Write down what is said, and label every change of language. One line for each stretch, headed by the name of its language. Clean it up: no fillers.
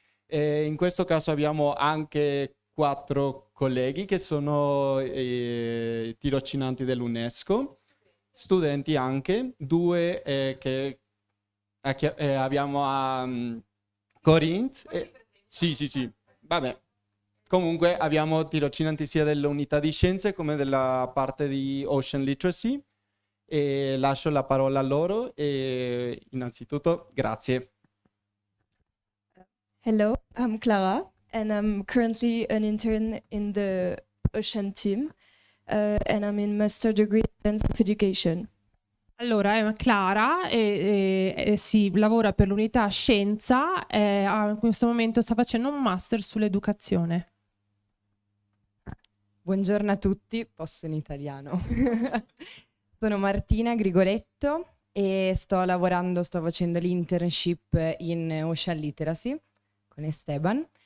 Italian: E in questo caso abbiamo anche 4 colleghi che sono tirocinanti dell'UNESCO, studenti anche, 2 che abbiamo a Corinth. Sì, vabbè. Comunque abbiamo tirocinanti sia dell'unità di scienze come della parte di Ocean Literacy e lascio la parola a loro e innanzitutto grazie.
English: Hello, I'm Clara and I'm currently an intern in the Ocean team and I'm in master degree in Science of Education.
Italian: Allora, è Clara e si lavora per l'unità scienza e in questo momento sta facendo un master sull'educazione. Buongiorno a tutti, posso in italiano. Sono Martina Grigoletto e sto facendo l'internship in Ocean Literacy con Esteban.